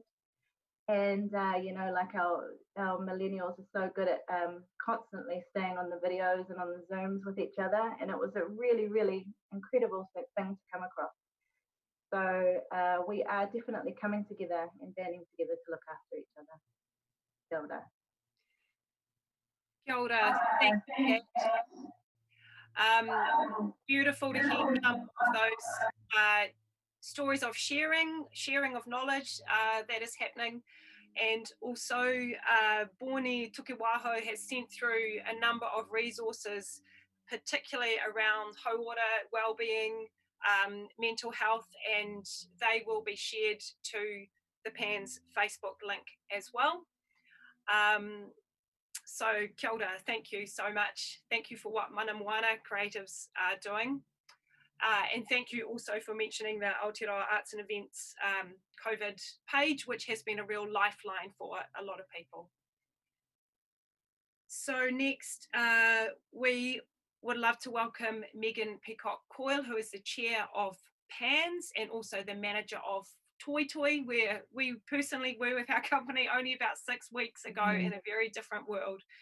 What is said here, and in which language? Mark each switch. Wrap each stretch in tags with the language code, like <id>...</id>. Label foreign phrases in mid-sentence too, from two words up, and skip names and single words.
<en>And, like our millennials are so good at constantly staying on the videos and on the Zooms with each other. And it was a really, really incredible thing to come across. So we are definitely coming together and banding together to look after each other.</en> <mi>Kia ora. Kia ora.</mi> <en>Thank you, Kat. Beautiful to hear some of those stories of sharing of knowledge that is happening. And also Boni Tukiwaho has sent through a number of resources, particularly around hauora well-being, mental health, and they will be shared to the PANNZ Facebook link as well.</en> <mi>So kia ora,</mi> <en>thank you so much. Thank you for what Mana Moana Creatives are doing. And thank you also for mentioning the Aotearoa Arts and Events COVID page, which has been a real lifeline for a lot of people. So next, we would love to welcome Megan Peacock-Coyle, who is the chair of PANNZ and also the manager of Toi Toi, where we personally were with our company only about 6 weeks ago in a very different world.</en>